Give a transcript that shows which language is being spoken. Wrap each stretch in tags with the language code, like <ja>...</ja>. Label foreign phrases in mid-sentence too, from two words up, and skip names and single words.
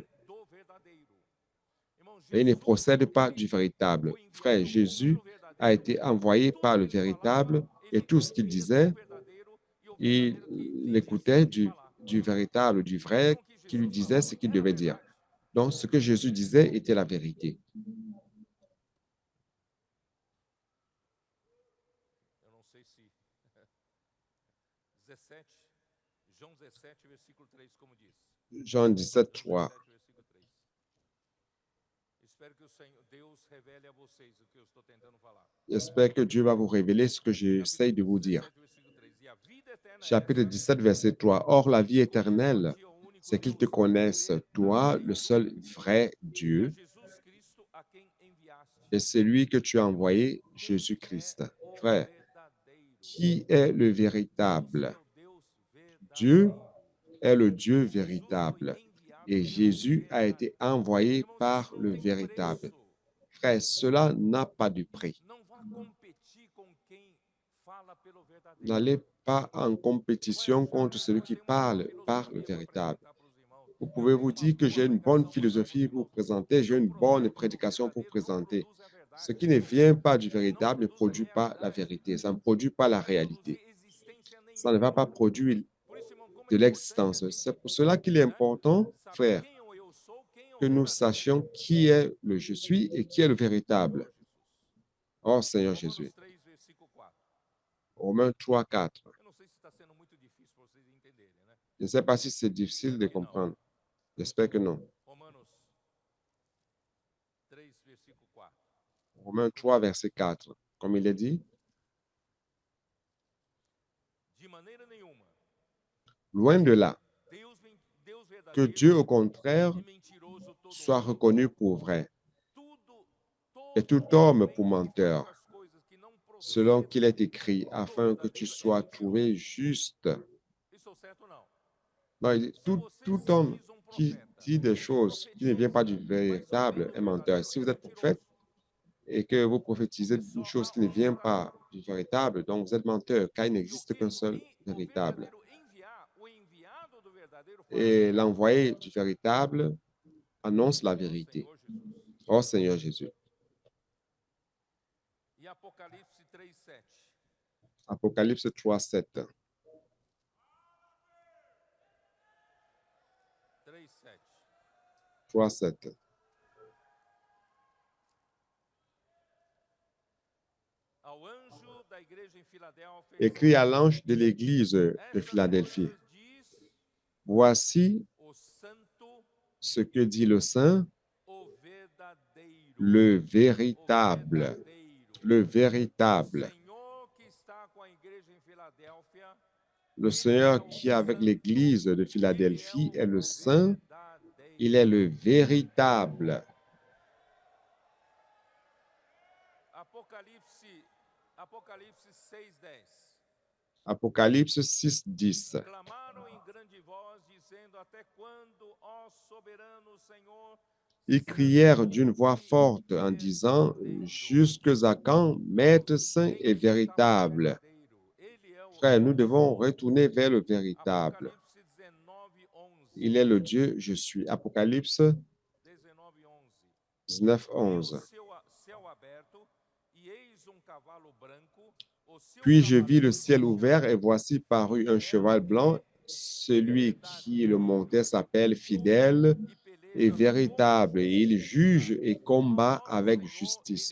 <fr>Et ils ne procèdent pas du véritable. Frère, Jésus a été envoyé par le véritable et tout ce qu'il disait, il écoutait du véritable, du vrai, qui lui disait ce qu'il devait dire. Donc, ce que Jésus disait était la vérité.</fr> <pt>Eu não sei se 17, João 17, versículo 3, como diz.</pt> <fr>Jean 17, 3.</fr> <pt>17, versículo 3. Espero que o Senhor, Deus revele a vocês o que eu estou tentando falar.</pt> <fr>J'espère que Dieu va vous révéler ce que j'essaie de vous dire. Chapitre 17, verset 3. Or, la vie éternelle, c'est qu'ils te connaissent, toi, le seul vrai Dieu, et celui que tu as envoyé, Jésus-Christ. Frère, qui est le véritable? Dieu est le Dieu véritable. Et Jésus a été envoyé</fr> <pt>Irmãos,</pt> <fr>par</fr> <pt>isso não</pt> <fr>le</fr> <pt>tem</pt> <fr>véritable.</fr> <pt>preço.</pt> <fr>Frère, cela n'a pas de prix.</fr> <pt>Não vá competir com quem fala pelo verdadeiro.</pt> <fr>N'allez pas en</fr> <pt>Não vai</pt> <fr>compétition</fr> <pt>achar,</pt> <fr>contre celui</fr> <pt>eu</pt> <fr>qui</fr> <pt>tenho uma boa</pt> <fr>parle par le</fr> <pt>filosofia para</pt> <fr>véritable.</fr> <pt>apresentar para os irmãos.</pt> <fr>Vous</fr> <pt>Eu</pt> <fr>pouvez</fr> <pt>tenho</pt> <fr>vous</fr> <pt>uma</pt> <fr>dire que j'ai</fr> <pt>boa</pt> <fr>une bonne</fr> <pt>pregação para fazer para</pt> <fr>philosophie</fr> <pt>os</pt> <fr>pour</fr> <pt>irmãos.</pt> <fr>présenter, j'ai</fr> <pt>Não</pt> <fr>une bonne</fr> <pt>provém do</pt> <fr>prédication pour</fr> <pt>verdadeiro, não</pt> <fr>présenter.</fr> <pt>produz a verdade.</pt> <fr>Ce qui ne vient pas du</fr> <pt>Não</pt> <fr>véritable ne</fr> <pt>produz a</pt> <fr>produit pas la</fr> <pt>realidade.</pt> <fr>vérité, ça ne produit pas la</fr> <pt>Não vai</pt> <fr>réalité.</fr> <pt>produzir existência</pt> <fr>Ça ne va</fr> <pt>nenhuma.</pt> <fr>pas produire</fr> <pt>Por isso, irmão, como</pt> <fr>de</fr> <pt>é importante a</pt> <fr>l'existence.</fr> <pt>gente,</pt> <fr>C'est pour cela qu'il est</fr> <pt>né,</pt> <fr>important,</fr> <pt>saber</pt> <fr>frère,</fr> <pt>quem eu sou, quem é o</pt> <fr>que nous</fr> <pt>verdadeiro.</pt> <fr>sachions qui est le je suis et qui est le véritable.</fr> <pt>Senhor Jesus.</pt> <fr>Oh Seigneur</fr> <pt>Romanos</pt> <fr>Jésus.</fr> <pt>3, versículo 4.</pt> <fr>Romains 3, 4.</fr> <pt>Eu não sei se está sendo muito difícil para vocês entenderem, né?</pt> <fr>Je ne sais pas si c'est difficile</fr> <pt>Espero</pt> <fr>de</fr> <pt>que não.</pt> <fr>comprendre. J'espère que non.</fr> <pt>Romanos 3, versículo 4.</pt> <fr>Romains 3, verset 4. Comme il est dit,</fr> <pt>De maneira nenhuma.</pt> <fr>loin de là,</fr> <pt>Deus</pt> <fr>que</fr> <pt>verdadeiro</pt> <fr>Dieu, au contraire,</fr> <pt>e mentiroso todo</pt> <fr>soit</fr> <pt>mundo.</pt> <fr>reconnu pour vrai,</fr> <pt>Tudo,</pt> <fr>et tout</fr> <pt>todo</pt> <fr>homme</fr> <pt>homem</pt> <fr>pour</fr> <pt>que</pt> <fr>menteur,</fr> <pt>faz as coisas que não</pt> <fr>selon</fr> <pt>procedem</pt> <fr>qu'il est écrit,</fr> <pt>do</pt> <fr>afin que tu</fr> <pt>verdadeiro</pt> <fr>sois</fr> <pt>mentiroso.</pt> <fr>trouvé juste.</fr> <pt>Estou certo ou não?</pt> <fr>Non, il dit,</fr> <pt>Se</pt> <fr>tout,</fr> <pt>você</pt> <fr>tout</fr> <pt>se</pt> <fr>homme</fr> <pt>diz um</pt> <fr>qui</fr> <pt>profeta,</pt> <fr>dit des</fr> <pt>e</pt> <fr>choses qui ne viennent pas du</fr> <pt>profetiza, mas não vem</pt> <fr>véritable</fr> <pt>do</pt> <fr>est menteur.</fr> <pt>verdadeiro,</pt> <fr>Si</fr> <pt>é</pt> <fr>vous êtes prophète</fr> <pt>mentiroso.</pt> <fr>et que vous prophétisez</fr> <pt>É só</pt> <fr>une chose qui ne vient pas du véritable, donc vous êtes menteur, car il</fr> <pt>E o</pt> <fr>n'existe</fr> <pt>que</pt> <fr>qu'un seul</fr> <pt>o</pt> <fr>véritable.</fr> <pt>verdadeiro enviar, o enviado do verdadeiro fala</pt> <fr>Et</fr> <pt>a</pt> <fr>l'envoyé du véritable annonce la</fr> <pt>verdade. Ó</pt> <fr>vérité.</fr> <pt>Senhor Jesus.</pt> <fr>Oh Seigneur Jésus.</fr> <pt>E Apocalipse 3, 7.</pt> <fr>Apocalypse 3, 7. 3, 7. 3, 7.</fr> <pt>Ao anjo da igreja em Filadélfia,</pt> <fr>Écrit à l'ange de l'église de</fr> <pt>estas</pt> <fr>Philadelphie.</fr> <pt>coisas diz</pt> <fr>Voici</fr> <pt>o santo,</pt> <fr>ce que dit le Saint,</fr> <pt>o verdadeiro.</pt> <fr>le</fr> <pt>O</pt> <fr>véritable.</fr> <pt>verdadeiro.</pt> <fr>Le</fr> <pt>O</pt> <fr>véritable.</fr> <pt>Senhor que está com a igreja em Filadélfia,</pt> <fr>Le Seigneur qui est avec l'église de Philadelphie est le Saint,</fr> <pt>verdadeiro.</pt> <fr>il est le véritable.</fr> <pt>Apocalipse 6, 10.</pt> <fr>Apocalypse 6, 10.</fr> <pt>Clamaram em grande voz, dizendo: Até quando, ó soberano Senhor,</pt> <fr>Ils crièrent d'une voix forte en disant, jusque à quand, Maître saint et véritable. Frère, nous devons retourner vers le véritable.</fr> <pt>Apocalipse 19, 11.</pt> <fr>Il est le Dieu, je suis. Apocalypse 19, 11. 19,</fr> <pt>Vi o 11. céu aberto, e eis cavalo branco. O seu</pt> <fr>Puis je vis le</fr> <pt>cavaleiro</pt> <fr>ciel</fr> <pt>se</pt> <fr>ouvert</fr> <pt>chama</pt> <fr>et voici parut un cheval blanc. Celui qui le montait s'appelle fidèle et véritable, et il juge et combat avec justice.</fr>